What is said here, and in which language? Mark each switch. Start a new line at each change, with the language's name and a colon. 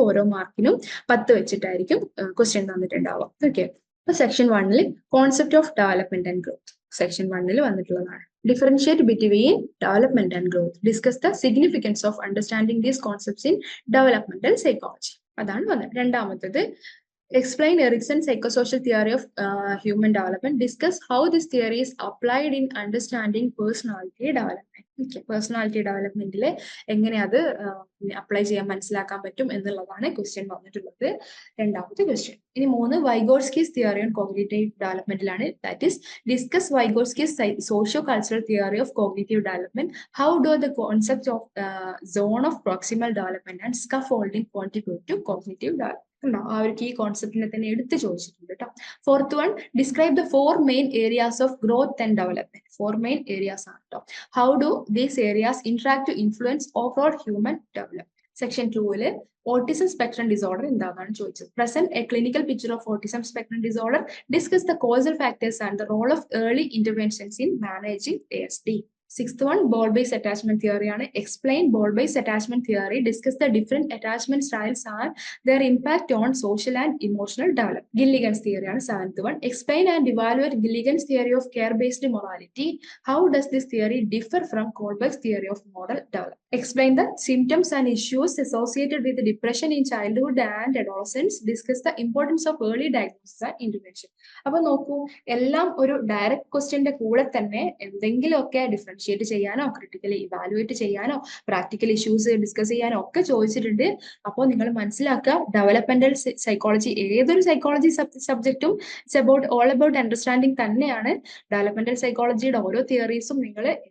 Malayalam: ഓരോ മാർക്കിനും 10 വെച്ചിട്ടായിരിക്കും question തന്നിട്ടുണ്ടാവുക. Okay. അപ്പൊ section 1 concept of development and growth section 1 വന്നിട്ടുള്ളതാണ്.
English: Differentiate between development and growth. Discuss the significance of understanding these concepts in developmental psychology.
Malayalam: അതാണ് വന്നത്. രണ്ടാമത്തത്
English: explain Erickson's psychosocial theory of human development. Discuss how this theory is applied in understanding personality development. Okay.
Malayalam: Personality development എങ്ങനെ അത് apply ചെയ്യാൻ മനസ്സിലാക്കാൻ പറ്റും എന്നുള്ളതാണ് question വന്നിട്ടുള്ളത്. രണ്ടാമത്തെ ക്വസ്റ്റ്യൻ. ഇനി 3 വൈഗോട്സ്കിസ് theory on cognitive ഡെവലപ്മെന്റിലാണ്.
English: That is discuss Vygotsky's socio cultural theory of cognitive development. How do the concept of zone of proximal development and scaffolding contribute to cognitive development.
Malayalam: ആ ഒരു കീ കോൺസെപ്റ്റിനെ തന്നെ എടുത്ത് ചോദിച്ചിട്ടുണ്ട് കേട്ടോ.
English: 4th one, describe the 4 main areas of growth and development. 4 main areas
Malayalam: ആണ് കേട്ടോ.
English: How do these areas interact to influence overall human development?
Malayalam: Section 2 autism spectrum disorder എന്താണെന്നാണ് ചോദിച്ചത്.
English: Present a clinical picture of autism spectrum disorder. Discuss the causal factors and the role of early interventions in managing ASD. 6th one, ball-based attachment theory
Malayalam: ആണ്.
English: Explain ball-based attachment theory. Discuss the different attachment styles and their impact on social and emotional development. Gilligan's theory
Malayalam: ആണ്
English: 7th one. Explain and evaluate Gilligan's theory of care-based morality. How does this theory differ from Kohlberg's theory of moral development? Explain the symptoms and issues associated with depression in childhood and adolescence. Discuss the importance of early diagnosis and intervention.
Malayalam: അപ്പൊ നോക്കൂ, എല്ലാം ഒരു direct ക്വസ്റ്റ്യന്റെ കൂടെ തന്നെ എന്തെങ്കിലുമൊക്കെ differentiate ചെയ്യാനോ critically evaluate ചെയ്യാനോ practical issues discuss ചെയ്യാനോ ഒക്കെ ചോദിച്ചിട്ടുണ്ട്. അപ്പോൾ നിങ്ങൾ മനസ്സിലാക്കുക, ഡെവലപ്മെന്റൽ സൈക്കോളജി ഏതൊരു psychology സബ്ജക്റ്റും
English: it's all about understanding
Malayalam: തന്നെയാണ്. ഡെവലപ്മെന്റൽ സൈക്കോളജിയുടെ ഓരോ തിയറീസും നിങ്ങൾ